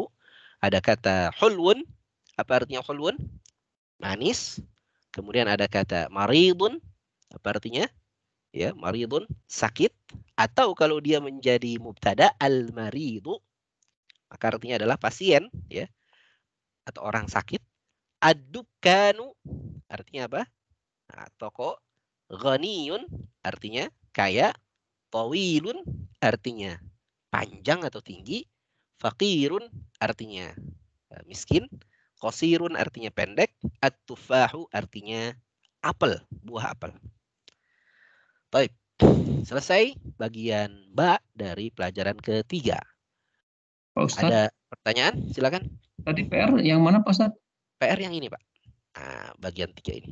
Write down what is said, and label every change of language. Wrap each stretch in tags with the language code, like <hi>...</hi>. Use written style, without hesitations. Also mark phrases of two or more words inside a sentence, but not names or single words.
<id>Ada kata hulwun. Apa artinya hulwun? Manis. Kemudian ada kata maridun. Apa artinya? Ya, maridun, sakit. Atau kalau dia menjadi mubtada, al-maridu, maka artinya adalah pasien, ya, atau orang sakit. Ad-dukanu, artinya apa? Nah, toko. Ghaniyun, artinya kaya. Tawilun, artinya panjang atau tinggi. Faqirun, artinya miskin. Qasirun, artinya pendek. At-tufahu, artinya apel, buah apel. Baik, selesai bagian ba dari pelajaran ketiga. Pak Ustadz, Ada pertanyaan? Silakan. tadi PR yang mana Pak Ustadz? PR yang ini, Pak. Nah, bagian 3 ini.</id>